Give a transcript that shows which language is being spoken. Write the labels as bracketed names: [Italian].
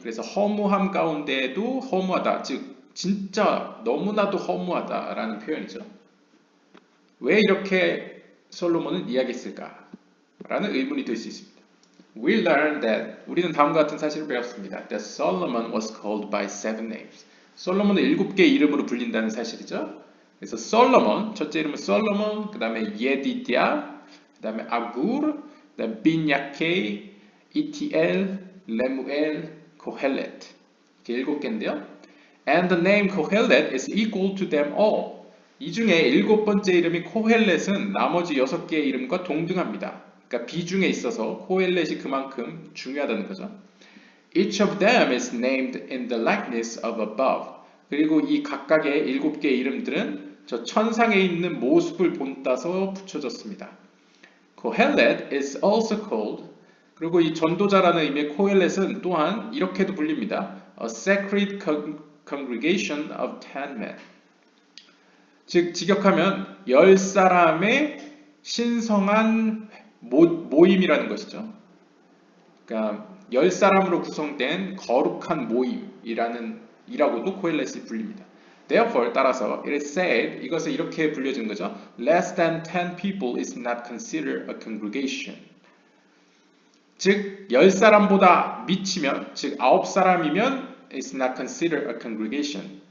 [Korean] 그래서 허무함 가운데에도 허무하다. 즉 진짜 너무나도 허무하다라는 표현이죠. 왜 이렇게 솔로몬은 이야기했을까? 라는 의문이 들 수 있습니다. [English] We learned that [Korean] 우리는 다음과 같은 사실을 배웠습니다. [English] That Solomon was called by 7 names. [Korean] 솔로몬은 7개의 이름으로 불린다는 사실이죠. 그래서 솔로몬, 첫째 이름은 솔로몬, 그 다음에 예디디아, 그 다음에 아구르, 그 다음에 빈야케이, 이티엘, 레무엘, 코헬렛. 이렇게 7개인데요. [English] And the name Kohelet is equal to them all. [Korean] 이 중에 7번째 이름이 코헬렛은 나머지 6개의 이름과 동등합니다. 그러니까 비중에 있어서 코헬렛이 그만큼 중요하다는 거죠. [English] Each of them is named in the likeness of above. [Korean] 그리고 이 각각의 7개의 이름들은 저 천상에 있는 모습을 본따서 붙여졌습니다. [English] Kohelet is also called. [Korean] 그리고 이 전도자라는 의미의 코헬렛은 또한 이렇게도 불립니다. [English] A sacred congregation of 10 men. [Korean] 즉 직역하면 10사람의 신성한 모임이라는 것이죠. 그러니까 10사람으로 구성된 거룩한 모임이라고도 코헬렛이 불립니다. [English] Therefore, [Korean] 따라서 [English] it is said, [Korean] 이것을 이렇게 불려진 거죠. [English] Less than 10 people is not considered a congregation. [Korean] 즉 10사람보다 미치면, 즉 9사람이면 [English] is not considered a congregation.